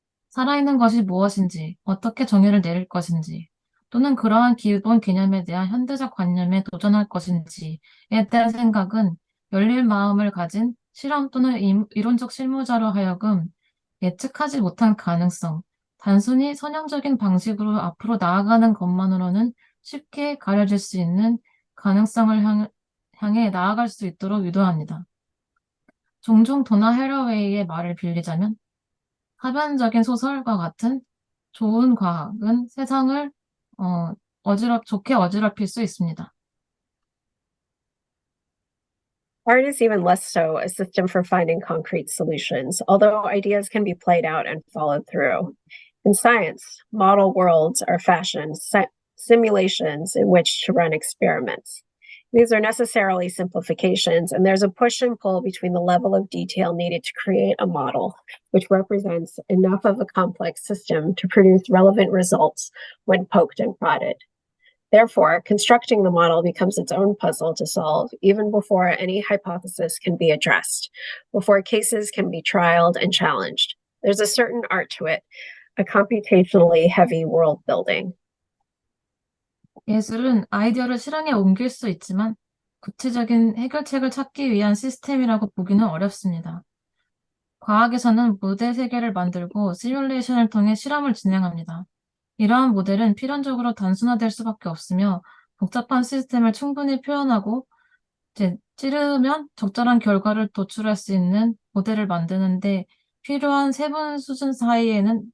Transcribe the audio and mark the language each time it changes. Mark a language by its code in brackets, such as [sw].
[ko] 살아있는 것이 무엇인지, 어떻게 정의를 내릴 것인지, 또는 그러한 기본 개념에 대한 현대적 관념에 도전할 것인지에 대한 생각은 열린 마음을 가진 실험 또는 이론적 실무자로 하여금 예측하지 못한 가능성, 단순히 선형적인 방식으로 앞으로 나아가는 것만으로는 쉽게 가려질 수 있는 가능성을 향해 나아갈 수 있도록 유도합니다. 종종 도나 해러웨이의 말을 빌리자면 사변적인 소설과 같은 좋은 과학은 세상을 좋게 어지럽힐 수 있습니다. [en] Art is even less so a system for finding concrete solutions, although ideas can be played out and followed through. In science, model worlds are fashioned, simulations in which to run experiments. These are necessarily simplifications, and there's a push and pull between the level of detail needed to create a model, which represents enough of a complex system to produce relevant results when poked and prodded. Therefore, constructing the model becomes its own puzzle to solve even before any hypothesis can be addressed, before cases can be trialed and challenged. There's a certain art to it, a computationally heavy world building. [ko] 예술은 아이디어를 실행에 옮길 수 있지만 구체적인 해결책을 찾기 위한 시스템이라고 보기는 어렵습니다. 과학에서는 모델 세계를 만들고 시뮬레이션을 통해 실험을 진행합니다. 이러한 모델은 필연적으로 단순화될 수밖에 없으며 복잡한 시스템을 충분히 표현하고 찌르면 적절한 결과를 도출할 수 있는 모델을 만드는데 필요한 세분 수준 사이에는